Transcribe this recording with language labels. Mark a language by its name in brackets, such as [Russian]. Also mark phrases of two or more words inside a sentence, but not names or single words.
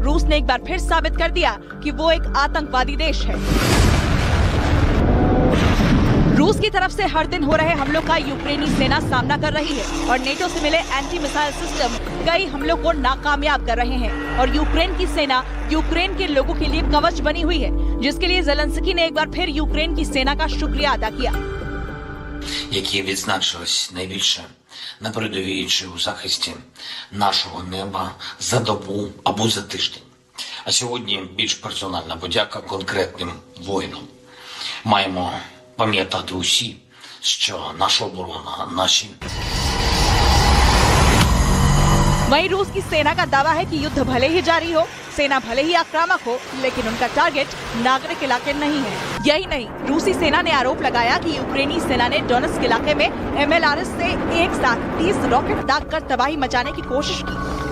[Hindi] रूस ने एक बार फिर साबित कर दिया कि वो एक आतंकवादी देश है। रूस की तरफ से हर दिन हो रहे हमलों का यूक्रेनी सेना सामना कर रही है और नेटो से मिले [English] anti missile system [Hindi] कई हमलों को नाकामयाब कर रहे हैं और यूक्रेन की सेना यूक्रेन के लोगों के लिए कवच बनी हुई है, जिसके लिए ज़ेलेंस्की ने एक बार फिर यूक्रेन की सेना का शुक्रिया अदा किया। [Ukrainian] Які відзначились найбільше на передовій чи у захисті нашого неба за добу або за тиждень. А сьогодні більш персональна подяка конкретним воїнам. Маємо пам'ятати усі, що наша оборона, наші [Hindi] वहीं रूस की सेना का दावा है कि युद्ध भले ही जारी हो, सेना भले ही आक्रामक हो, लेकिन उनका टारगेट नागरिक इलाके नहीं है। यही नहीं, रूसी सेना ने आरोप लगाया कि यूक्रेनी सेना ने डोनेट्स्क इलाके में MLRS से एक साथ 30 रॉकेट दागकर तबाही मचाने की कोशिश की।